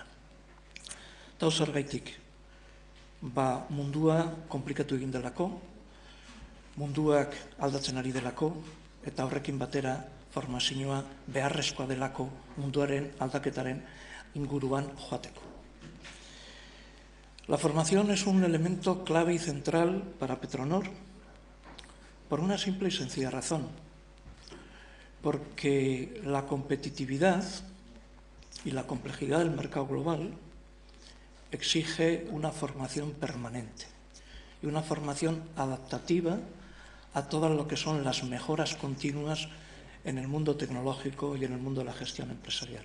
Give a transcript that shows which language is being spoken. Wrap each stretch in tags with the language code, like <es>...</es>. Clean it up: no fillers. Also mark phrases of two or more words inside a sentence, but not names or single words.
<eu>Eta zergaitik, mundua komplikatu egin delako, munduak aldatzen ari delako, eta horrekin batera formazioa beharrezkoa delako munduaren aldaketaren inguruan joateko.</eu> <es>La formación es un elemento clave y central para Petronor por una simple y sencilla razón, porque la competitividad y la complejidad del mercado global exige una formación permanente y una formación adaptativa a todo lo que son las mejoras continuas en el mundo tecnológico y en el mundo de la gestión empresarial.</es>